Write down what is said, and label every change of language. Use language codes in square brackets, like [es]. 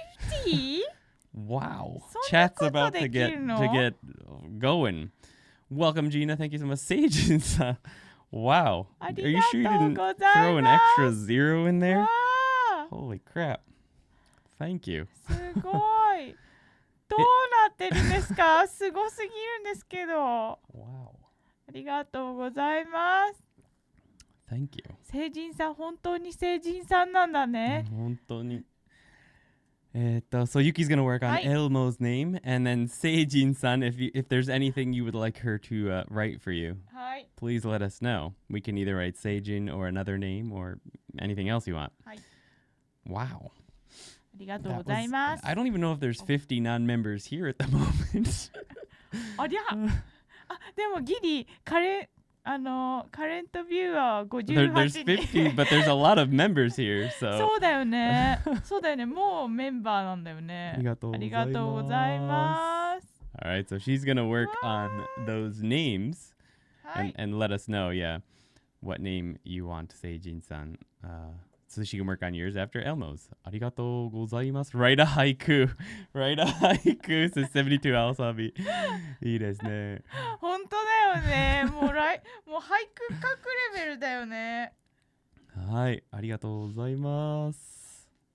[en] 50? Wow. Chat's about to get going. Welcome, Gina. Thank you so much. Seijin-san. Wow. Are you sure you didn't throw an extra 0 in there? Holy crap. Thank you. [ja] すごい。どうなってるんですか？すごすぎるんですけど。 [en] Wow. [ja] ありがとうございます。 [en] Thank you. [ja] 成人さん、本当に成人さんなんだね。本当に。 [en] So Yuki's gonna work on Elmo's name, and then Seijin-san, if there's anything you would like her to write for you, [ja] はい。 [en] please let us know. We can either write Seijin or another name or anything else you want. [ja] はい。 [en] Wow. [ja] ありがとうございます。 [en] I don't even know if there's 50 non-members here at the moment. [ja] ありゃ。あ、でもギリカレントビューアー [en] There's 58 50, but there's a lot of members here, so. [ja] そうだよね。そうだよね。もうメンバーなんだよね。ありがとうございます。ありがとうございます。 [en] All right, so she's gonna work on those names [ja] はい。 [en] and let us know, yeah, what name you want Seijin-san, so she can work on yours after Elmo's. [ja] ありがとうございます。 [en] Write a haiku. Write a haiku, says 72 Alsabi. [ja] いいですね。本当だよね。もう俳句書くレベルだよね。はい、ありがとうございます。